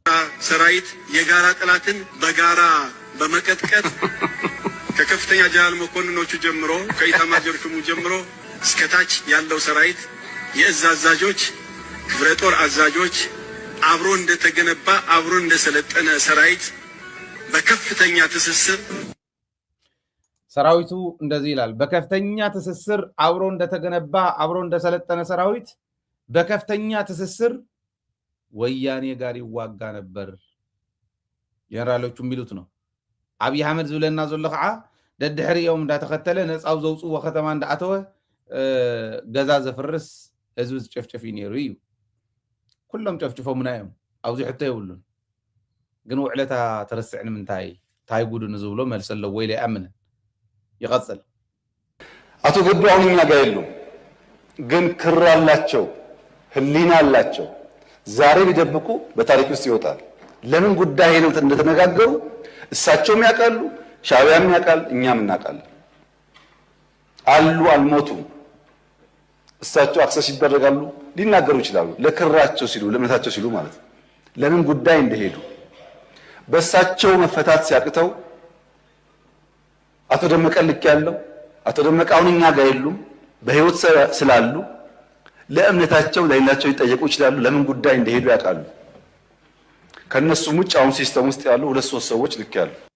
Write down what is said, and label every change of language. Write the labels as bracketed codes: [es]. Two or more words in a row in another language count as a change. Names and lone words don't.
[am] ሰራዊት የጋራ ጠላትን በጋራ በመቀጥቀጥ ከከፍተኛ ጀነራል መኮንኖቹ ጀምሮ ከኢታማዦር ሹሙ ጀምሮ እስከታች ያለው ሰራዊት የእዝ አዛዦች ክፍለ ጦር አዛዦች አብሮ እንደተገነባ አብሮ እንደሰለጠነ ሰራዊት በከፍተኛ ትስስር ሰራዊቱ እንደዚህ ይላል በከፍተኛ ትስስር አብሮ እንደተገነባ አብሮ እንደሰለጠነ ሰራዊት በከፍተኛ ትስስር ወያኔ ጋር ይዋጋ ነበር ጀነራሎቹ የሚሉት ነው [ti] አብይ አህመድ ዝብለና ዘሎ ከዓ ደድሕሪኦም እንዳተከተለ ነፃው ዘውፅዎ ከተማ እንዳኣተወ ገዛ ዘፍርስ ህዝቢ ዝጨፍጨፍ ነይሩ እዩ ኩሎም ጨፍጭፎም ናዮም ኣብዚ ሕቶ የብሉን ግን ውዕለታ ተረስዕ ንምንታይ ታይ ጉዱ ንዝብሎ መልስ ኣለዎ ወይ ለይኣምን ይቀጽል [am] አቶ ገዱ አሁን እኛ ጋር የሉም ግን ክር አላቸው ህሊና አላቸው ዛሬ ቢደብቁ በታሪክ ውስጥ ይወጣል ለምን ጉዳይ ነው እንደተነጋገሩ እሳቸውም ያውቃሉ ሻዕቢያም ያውቃል እኛም እናውቃለን አሉ አልሞቱም እሳቸው አክሰስ ይደረጋሉ ሊናገሩ ይችላሉ ለክራቸው ሲሉ ለእምነታቸው ሲሉ ማለት ለምን ጉዳይ እንደሄዱ በእሳቸው መፈታት ሲያቅተው አቶ ደመቀ ልክ ያለው አቶ ደመቀ አሁን እኛ ጋር የሉም በህይወት ስላሉ ለእምነታቸው ለሌላቸው ይጠየቁ ይችላሉ ለምን ጉዳይ እንደሄዱ ያውቃሉ ከነሱም ውጭ አሁን ሲስተም ውስጥ ያሉ ሁለት ሶስት ሰዎች ልክ ያሉ